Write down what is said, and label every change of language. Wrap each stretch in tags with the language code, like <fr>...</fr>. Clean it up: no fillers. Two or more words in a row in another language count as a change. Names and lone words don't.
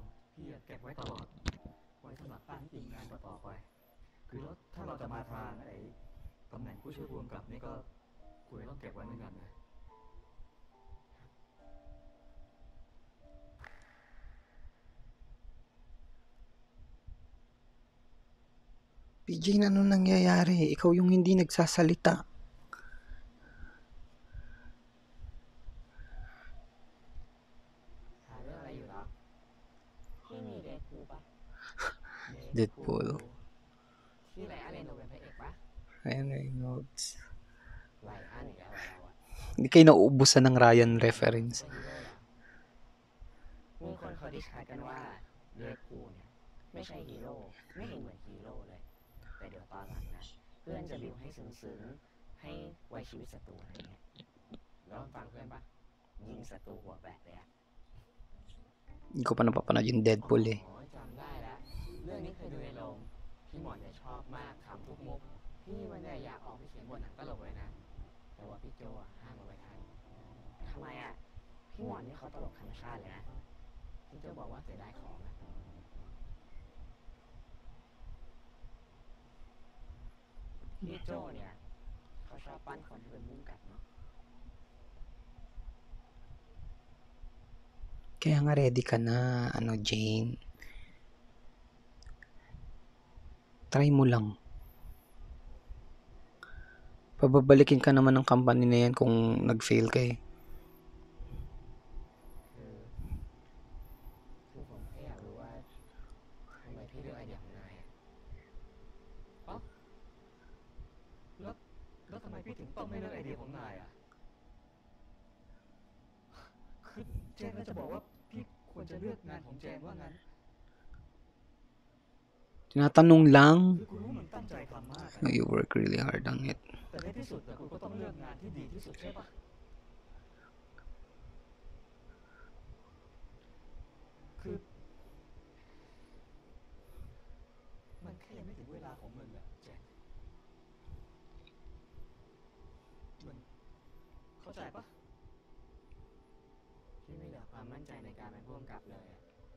<th>พี่เก็บไว้ตลอดไว้สำหรับตั้งทีมงานต่อไปคือแล้วถ้าเราจะมาทางไอ้ตำแหน่งผู้ช่วยผู้กำกับนี่ก็คุยต้องเก็บไว้เหมือนกันนะ</th> <tl>PJ, ano nangyayari? Ikaw yung hindi nagsasalita.</tl> <th>หาเรื่องอะไรอยู่เหรอพี่มีเดทพูลปะ Deadpool. ที่ไรอันเรโนเป็นพระเอกปะ Ryan Reynolds. ไรอันอีกแล้วเราอะ</th> <tl>Hindi kayo nauubusan ng Ryan reference.</tl> <th>มีคนเขาดิสคัสกันว่าเรดพูลเนี่ยไม่ใช่ฮีโร่ไม่เห็นเหมือนฮีโร่เลยแต่เดี๋ยวตอนหลังนะเพื่อนจะบิวให้ซึ้งๆให้ไว้ชีวิตศัตรูอะไรเงี้ยแล้วฟังเพื่อนปะยิงศัตรูหัวแบกเลยอะ</th> <tl>Hindi ko pa napapanood yung Deadpool eh.</tl> <th>อ๋อจำได้แล้วเรื่องนี้เคยดูในโรงพี่หมอนเนี่ยชอบมากขำทุกมุกพี่มันเนี่ยอยากออกไปเขียนบทหนังตลกเลยนะแต่ว่าพี่โจอะห้ามเอาไว้ทันทำไมอะพี่หมอนนี่เขาตลกธรรมชาติเลยนะพี่โจบอกว่าเสียดายของอะพี่โจเนี่ยเขาชอบปั้นคนให้เป็นมุ่งกับเนาะ</th> <tl>Kaya nga ready ka na, Jane. Try mo lang. Pababalikin ka naman ng company na yan kung nag-fail ka eh.</tl> <th>คือผมแค่อยากรู้ว่าทำไมพี่เลือกไอเดียของนายอะเอ้าแล้วทำไมพี่ถึงต้องไม่เลือกไอเดียของนายอะคือเจนก็จะบอกว่าพี่ควรจะเลือกงานของเจนว่างั้น</th> <tl>Tinatanong lang.</tl> <th>คือคุณรู้มันตั้งใจทำมากอะ</th> <en>You work really hard on it.</en> <th>แต่ในที่สุดแต่คุณก็ต้องเลือกงานที่ดีที่สุดใช่ปะคือมันแค่ยังไม่ถึงเวลาของมึงอะเจน มึงเข้าใจปะพี่ไม่เหลือความมั่นใจในการเป็นผู้กำกับเลยอะ</th>